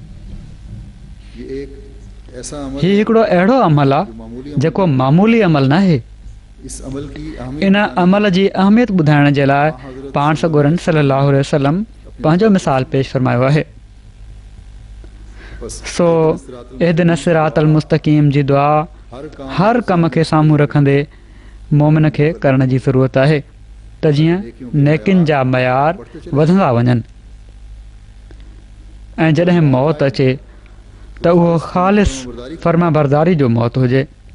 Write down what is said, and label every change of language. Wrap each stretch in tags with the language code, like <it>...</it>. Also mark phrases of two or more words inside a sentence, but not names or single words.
<sd>हीउ हिकिड़ो अहिड़ो अमल आहे जेको मामूली अमल नाहे। इन अमल जी अहमियत ॿुधाइण जे लाइ पाण सॻोरन</sd> <ar>صلى الله عليه وسلم</ar> <sd>पंहिंजो मिसाल पेश फरमायो आहे। सो</sd> <ar>اهدنا الصراط المستقيم</ar> <sd>जी दुआ हर कम खे साम्हूं रखंदे मोमिन खे करण जी ज़रूरत आहे त जीअं नेकिन जा मयार वधंदा वञनि ऐं जॾहिं मौत अचे त उहो ख़ालिस फर्मा बरदारी जो मौत हुजे।</sd>